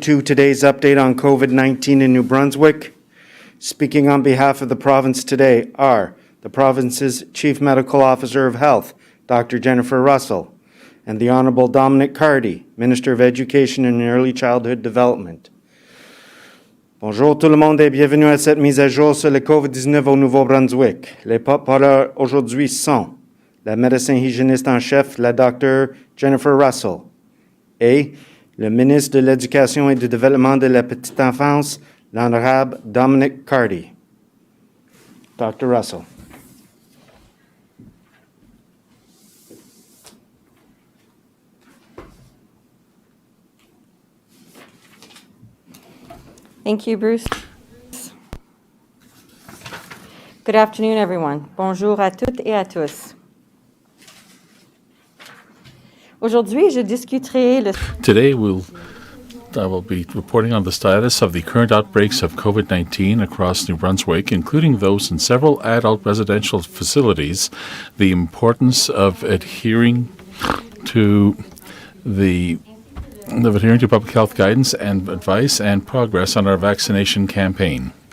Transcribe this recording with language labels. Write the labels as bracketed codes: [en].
[en] To today's update on COVID-19 in New Brunswick. Speaking on behalf of the province today are the province's Chief Medical Officer of Health, Dr. Jennifer Russell, and the Honorable Dominic Cardy, Minister of Education and Early Childhood Development. [fr] Bonjour tout le monde et bienvenue à cette mise à jour sur le COVID-19 au Nouveau-Brunswick. Les porte-parole aujourd'hui sont la médecin hygiéniste en chef, la Dr. Jennifer Russell, et le ministre de l'Éducation et du Développement de la Petite Enfance, l'Honorable Dominic Cardy. Dr. Russell. [en] Thank you, Bruce. Good afternoon, everyone. [fr] Bonjour à toutes et à tous. Aujourd'hui, je discuterai le... [en] Today, I will be reporting on the status of the current outbreaks of COVID-19 across New Brunswick, including those in several adult residential facilities, the importance of adhering to public health guidance and advice, and progress on our vaccination campaign.